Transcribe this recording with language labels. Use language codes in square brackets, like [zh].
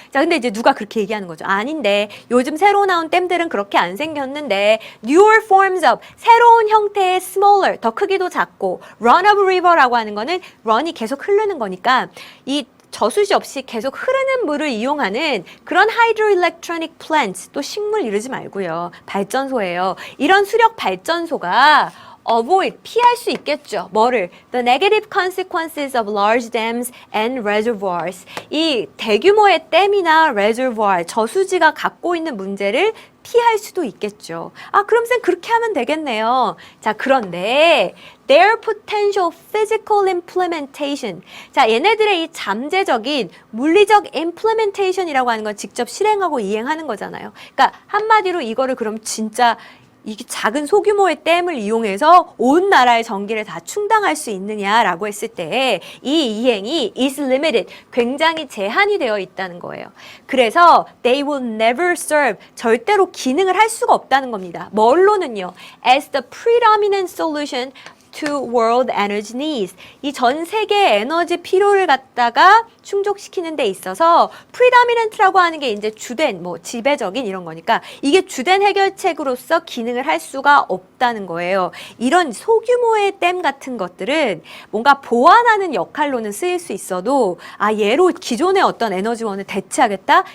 [ko] 자, 근데 이제 누가 그렇게 얘기하는 거죠? 아닌데 요즘 새로 나온 댐들은 그렇게 안 생겼는데 [en] newer forms of, [ko] 새로운 형태의 smaller, 더 크기도 작고 [en] run of river [ko] 라고 하는 거는 run이 계속 흐르는 거니까 이 저수지 없이 계속 흐르는 물을 이용하는 그런 [en] hydroelectric plants, [ko] 또 식물 이러지 말고요. 발전소예요. 이런 수력 발전소가 avoid, 피할 수 있겠죠. 뭐를? [en] The negative consequences of large dams and reservoirs. [ko] 이 대규모의 댐이나 reservoir, 저수지가 갖고 있는 문제를 피할 수도 있겠죠. 그럼 쌤 그렇게 하면 되겠네요. 자, 그런데 [en] their potential physical implementation. [ko] 자, 얘네들의 이 잠재적인 물리적 implementation이라고 하는 건 직접 실행하고 이행하는 거잖아요. 그러니까 한마디로 이거를 그럼 진짜 이게 작은 소규모의 댐을 이용해서 온 나라의 전기를 다 충당할 수 있느냐라고 했을 때 이 이행이 [en] is limited, [ko] 굉장히 제한이 되어 있다는 거예요. 그래서 [en] they will never serve, [ko] 절대로 기능을 할 수가 없다는 겁니다. 뭘로는요? [en] as the predominant solution to world energy needs. [ko] 이 전 세계 에너지 필요를 갖다가 충족시키는 데 있어서 predominant라고 하는 게 이제 주된, 뭐 지배적인 이런 거니까 이게 주된 해결책으로서 기능을 할 수가 없다는 거예요. 이런 소규모의 댐 같은 것들은 뭔가 보완하는 역할로는 쓰일 수 있어도 얘로 기존의 어떤 에너지원을 대체하겠다?